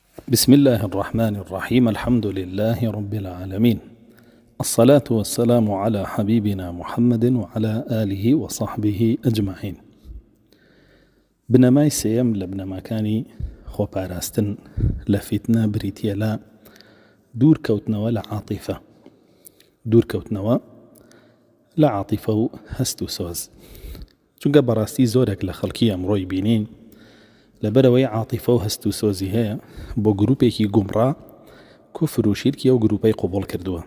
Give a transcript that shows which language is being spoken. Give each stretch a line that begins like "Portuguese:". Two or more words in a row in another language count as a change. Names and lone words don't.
Arabic: بسم الله الرحمن الرحيم. الحمد لله رب العالمين، الصلاة والسلام على حبيبنا محمد وعلى آله وصحبه أجمعين.
Central Kurdish: بنەمای سێیەم لە بنەماکانی خۆپاراستن لە فیتنە بریتیە لە دوورکەوتنەوە لە عاتیفە، دوورکەوتنەوە لە عاتیفە و هەست و سۆز. چونکە بەڕاستی زۆرێک لە خەڵکی ئەمڕۆی بینین لەبەرەوەی عاتیفە و هەست و سۆزی هەیە بۆ گروپێکی گومڕا کوفر و شیرکی ئەو گروپەی قوبوڵ کردووە.